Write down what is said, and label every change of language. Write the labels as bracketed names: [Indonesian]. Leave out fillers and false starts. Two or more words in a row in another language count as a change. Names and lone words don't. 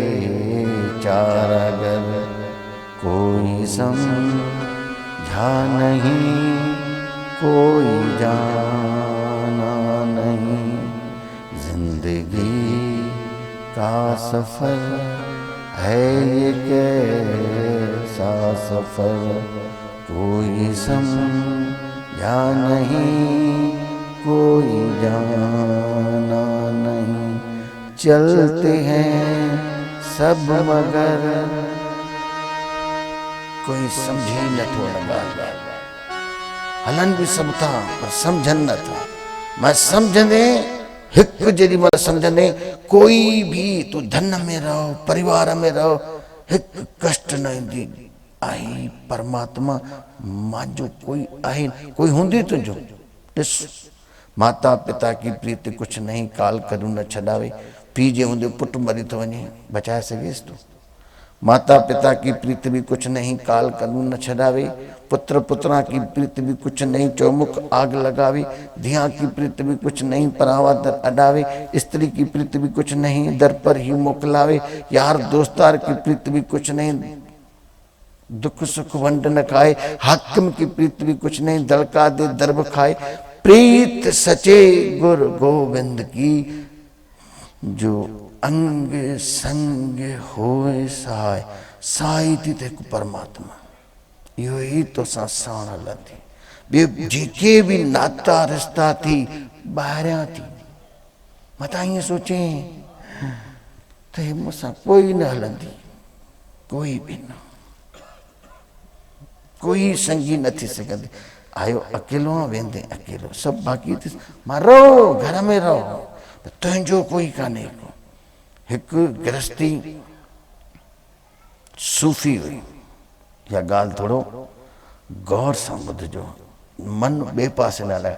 [Hindi] चारागर कोई समझा नहीं कोई जाना नहीं जिंदगी का सफर है ये कैसा सफर कोई समझा या नहीं कोई जाना नहीं, चलते हैं सब मगर [Sindhi] कोई समझी न थो न ॻाल्हि। हलन भी सब था पर समझन न था। मैं समझंदे हिक जेडी महिल समझंदे कोई भी तू धन में रहो परिवार में रहो हिक कष्ट न ईंदी। आई परमात्मा मांजो कोई आहे कोई हूंदी तुझो। [Hindi] ॾिस माता पिता की प्रीति कुछ नहीं काल करूं न छॾावे। [Sindhi] पी जे हूंदे पुट मरी थो वञे बचाए सघेसि तूं। [Hindi] माता पिता की प्रीति भी कुछ नहीं काल करूं न छॾावे। पुत्र पुत्रा की प्रीति भी कुछ नहीं चौमुख आग लगावे। धिया की प्रीति भी कुछ नहीं परावा दर अडावे। स्त्री की प्रीति भी कुछ नहीं दर पर ही मोकलावे। यार दोस्तार की प्रीति भी कुछ नहीं दुख सुख वंड न खाए। हाकिम की प्रीति भी कुछ नहीं दड़का दे दर्ब खाए। प्रीत सचे गुरु गोविंद की जो अंग संग होए सहाय। [Sindhi] साई थी ते परमात्मा यो ही तो साण हलंदी। ॿियो जेके भी नाता रिश्ता थी ॿाहिरियां थी। मता ईअं सोचे त हे मूंसां कोई न हलंदी कोई भी न कोई संगी न थी सघंदी। आयो अकेलो वेंदे अकेलो सब बाक़ी थी। मां रहो घर में रहो तुंहिंजो कोई कान्हे को। हिकु गृहस्थी सूफ़ी हुई। या ॻाल्हि थोरो गौर सां ॿुधिजो मन ॿिए पासे न हलाए।